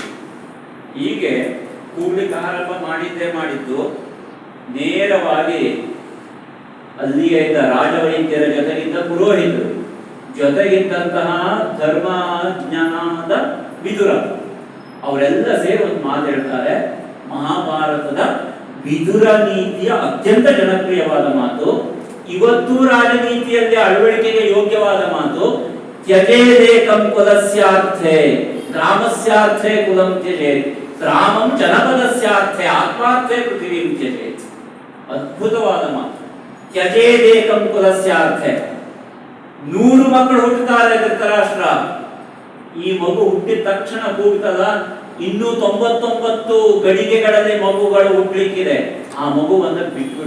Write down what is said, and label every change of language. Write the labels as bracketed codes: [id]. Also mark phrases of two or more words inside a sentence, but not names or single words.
[kn] ಹೀಗೆ ಕೂಗ್ಲಿಕ್ಕೆ ಆರಂಭ ಮಾಡಿದ್ದು ನೇರವಾಗಿ ಅಲ್ಲಿಯೇ ಇದ್ದ ರಾಜವೈದ್ಯರ ಜೊತೆಗಿದ್ದ ಪುರೋಹಿತರು, ಜೊತೆಗಿದ್ದಂತಹ ಧರ್ಮಜ್ಞಾನದ ವಿದುರ, ಅವರೆಲ್ಲ ಸೇರಿ ಒಂದು ಮಾತು ಹೇಳ್ತಾರೆ. ಮಹಾಭಾರತದ ವಿದುರ ನೀತಿಯ ಅತ್ಯಂತ ಜನಪ್ರಿಯವಾದ ಮಾತು, ಇವತ್ತು ರಾಜನೀತಿಯಲ್ಲಿ ಅಳವಡಿಕೆಗೆ ಯೋಗ್ಯವಾದ ಮಾತು. [sa] ತ್ಯಜೇದೇಕಂ ಕುಲಸ್ಯಾರ್ಥೆ ಗ್ರಾಮಸ್ಯಾರ್ಥೆ ಕುಲಂ ತ್ಯಜೇತ್ ಗ್ರಾಮಂ ಜನಪದಸ್ಯಾರ್ಥೆ ಆತ್ಮಾರ್ಥೆ ಪೃಥಿವೀಂ ತ್ಯಜೇತ್. [kn] ಅದ್ಭುತವಾದ ಮಾತು. [sa] ತ್ಯಜೇದೇಕಂ ಕುಲಸ್ಯಾರ್ಥೆ. [kn] 100 ಮಕ್ಕಳು ಹುಟ್ಟುತ್ತಾರೆ ಧೃತರಾಷ್ಟ್ರ. ಈ ಮಗು ಹುಟ್ಟಿದ ತಕ್ಷಣ ಕೂಗ್ತಲ್ಲ, ಇನ್ನೂ 99 ಗಳಿಗೆಗಳಲ್ಲಿ ಮಗುಗಳು ಹುಟ್ಟಲಿಕ್ಕಿದೆ, ಆ ಮಗುವನ್ನು ಬಿಟ್ಬಿಡು.